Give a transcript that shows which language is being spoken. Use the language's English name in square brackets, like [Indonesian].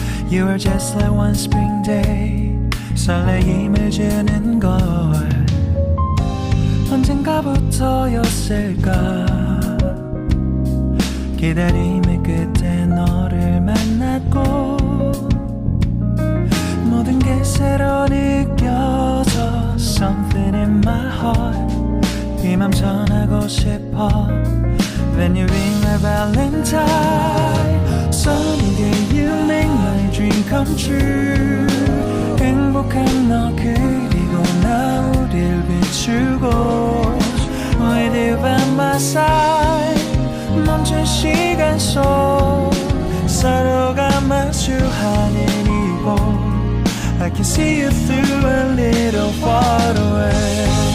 [English] You are just like one spring day. [Korean] 설레임을 주는 걸 언젠가부터였을까. 기다림의 끝에 너를 만났고 모든 게 새로 느껴져. [English] Something in my heart. [Korean] 이 맘 전하고 싶어. [English] When you ring my valentine. Sunny day you make my dream come true. [Korean] 행복한 너 그리고 나 우릴 비추고 [English] With you by my side. [Korean] 멈춘 시간 속 서로가 마주하는 이곳 [English] I can see you through a little far away.